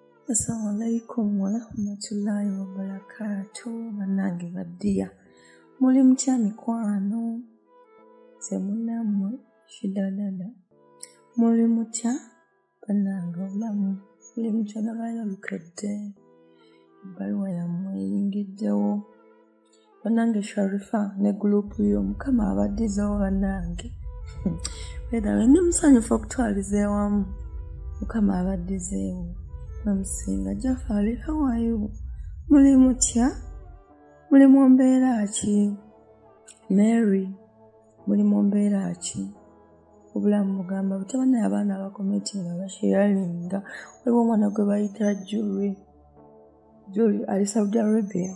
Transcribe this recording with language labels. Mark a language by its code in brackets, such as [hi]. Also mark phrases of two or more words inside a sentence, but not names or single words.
[ar] السلام عليكم ورحمة الله وبركاته. [lg] Banange badiya. Muli mutya mikwano? Nze munammwe Shida Dada. Muli mutya? Banange obulamu. Muli mutya nabayolukadde. Ebbaluwa yammwe eyingiddewo. Banange Sharifa ne gurupu yo Mukama abaddizewo banange. Weda ndi musanyufu okutwaliza ewamu. Mukama abaddizeewo. Namusinga Jafari, [en] how are you? [lg] Muli mutya? Muli mu mbeera ki? Mary, muli mu mbeera ki? Obulamu mugamba butabana abaana abakometinga basharinga. Waliwo omwana gwe bayita Julie ali Saudi Arabia.